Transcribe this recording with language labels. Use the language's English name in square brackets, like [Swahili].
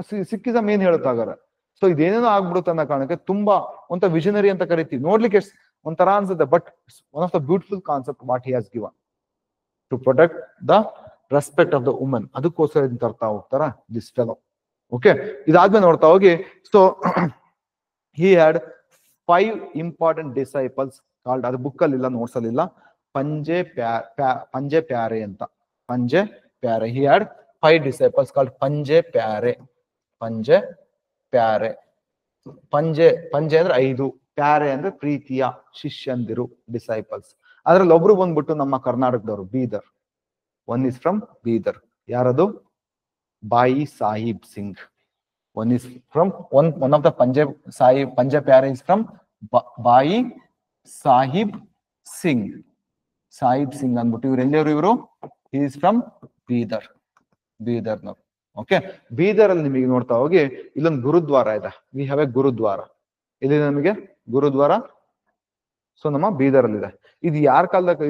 [Kannada] ಸಿಕ್ಕಿಸಮ್ ಏನ್ ಹೇಳುತ್ತಾಗಾರ? ಸೊ ಇದೇನೇನೋ ಆಗ್ಬಿಡುತ್ತೆ ಅನ್ನೋ ಕಾರಣಕ್ಕೆ ತುಂಬಾ ಒಂಥರ ವಿಷನರಿ ಅಂತ ಕರಿತೀವಿ, ನೋಡ್ಲಿಕ್ಕೆ ಒಂಥರ ಅನ್ಸುತ್ತೆ, [English] But one of the beautiful concept what he has given to protect the respect of the woman. [Kannada] ಅದಕ್ಕೋಸ್ಕರ ಇದನ್ನ ತರ್ತಾ ಹೋಗ್ತಾರ ದಿಸ್ ಫೆಲೋ. ಓಕೆ, ಇದಾದ್ಮೇಲೆ ನೋಡ್ತಾ ಹೋಗಿ, so [English] he had 5 important disciples called, [Kannada] ಅದು ಬುಕ್ ಅಲ್ಲಿ ಇಲ್ಲ, ನೋಟ್ಸ್ ಅಲ್ಲಿ ಇಲ್ಲ, ಪಂಜೆ ಪ್ಯಾರೆ ಅಂತ, ಪಂಜೆ ಪ್ಯಾರೆ. [English] he had 5 disciples called Panj Pyare. [Kannada] ಪಂಜೆ ಪ್ಯಾರೆ, ಪಂಜೆ ಅಂದ್ರೆ 5, ಪ್ಯಾರೆ ಅಂದ್ರೆ ಪ್ರೀತಿಯ ಶಿಷ್ಯಂದಿರು, ಡಿಸೈಪಲ್ಸ್. ಅದ್ರಲ್ಲಿ ಒಬ್ರು ಬಂದ್ಬಿಟ್ಟು ನಮ್ಮ ಕರ್ನಾಟಕದವರು, Bidar. [English] One is from Bidar. ಯಾರದು? Bhai Sahib Singh. One is from one of the Punjab Pyare is from Bhai Sahib Singh. [Kannada] Sahib Singh ಅಂದ್ಬಿಟ್ಟು ಇವ್ರು ಎಲ್ಲರೂ ಇವರು, [English] he is from [Kannada] Bidar. ಬೀದರ್ನವ್ರು. Okay, Bidar ಅಲ್ಲಿ ನಿಮಗೆ ನೋಡ್ತಾ ಹೋಗಿ ಇಲ್ಲೊಂದು ಗುರುದ್ವಾರ ಇದೆ. [English] We have a gurdwara. [Kannada] ಇಲ್ಲಿ ನಮಗೆ ಗುರುದ್ವಾರ, ಸೊ ನಮ್ಮ ಬೀದರ್ ಅಲ್ಲಿ ಇದೆ. ಇದು ಯಾರ ಕಾಲದಾಗ?